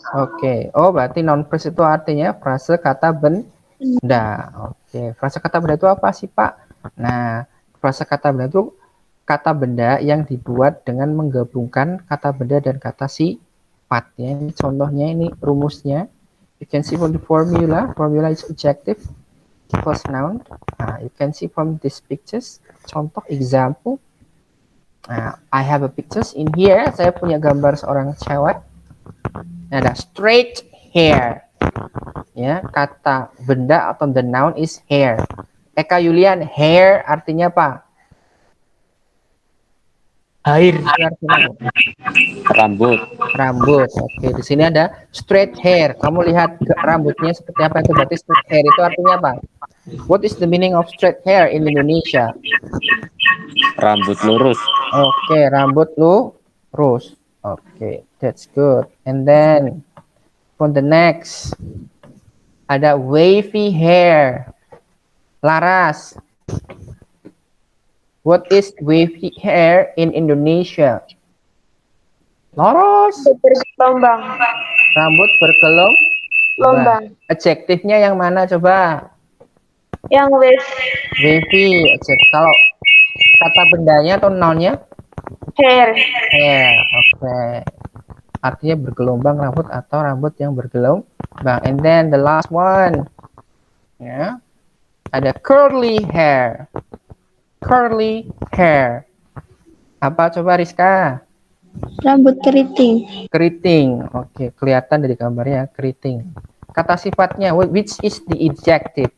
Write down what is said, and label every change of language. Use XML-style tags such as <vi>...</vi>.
<id>Oke, oh berarti noun phrase itu artinya frase kata benda. Oke, frase kata benda itu apa sih Pak? Nah, frase kata benda itu kata benda yang dibuat dengan menggabungkan kata benda dan kata sifat. Ya, ini contohnya ini rumusnya.</id> <en>You can see from the formula. Formula is adjective equals noun. Nah, you can see from these pictures. Contoh example. Nah, I have a pictures in here.</en> <id>Saya punya gambar seorang cewek. Ada straight hair. Ya, kata benda atau</id> <en>the noun is hair.</en> <id>Eka Yulian, hair artinya apa? Air. Rambut. Rambut. Oke, di sini ada straight hair. Kamu lihat rambutnya seperti apa itu? Berarti straight hair itu artinya apa?</id> <en>What is the meaning of straight hair in Indonesia?</en> <id>Rambut lurus. Oke, rambut lurus. Oke,</id> <en>that's good. And then for the next ada wavy hair. Laras. What is wavy hair in Indonesia? Laras.</en> <id>Bergelombang. Rambut bergelombang. Adjektifnya yang mana coba? Yang</id> <en>Wavy.</en> <id>Kalau kata bendanya atau nounnya?</id> <en>hair. Hair. Oke.</en> <id>Artinya bergelombang rambut atau rambut yang bergelombang.</id> <en>And then the last one. Ya. Ada curly hair. Curly hair.</en> <id>Apa coba</id> <en>Rizka?</en> <id>Rambut keriting. Keriting. Oke, kelihatan dari gambarnya keriting. Kata sifatnya,</id> <en>which is the adjective?</en>